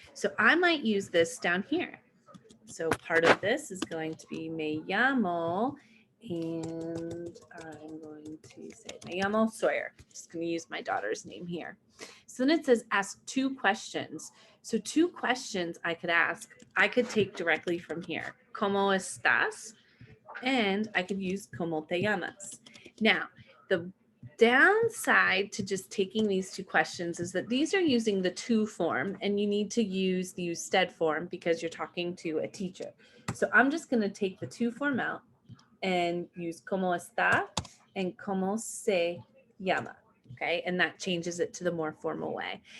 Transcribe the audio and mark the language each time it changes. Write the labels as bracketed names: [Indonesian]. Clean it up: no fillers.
[English] So I might use this down here. So part of this is going to be [Spanish] me llamo, [English] and I'm going to say [Spanish] me llamo Sawyer. [English] Just going to use my daughter's name here. So then it says ask 2 questions. So 2 questions I could ask, I could take directly from here. [Spanish] ¿Cómo estás? [English] And I could use [Spanish] ¿Cómo te llamas? [English] Now, the downside to just taking these 2 questions is that these are using the to form and you need to use the usted form because you're talking to a teacher. So I'm just going to take the to form out and use [Spanish] ¿Cómo está? [English] And [Spanish] ¿Cómo se llama? [English] Okay, and that changes it to the more formal way.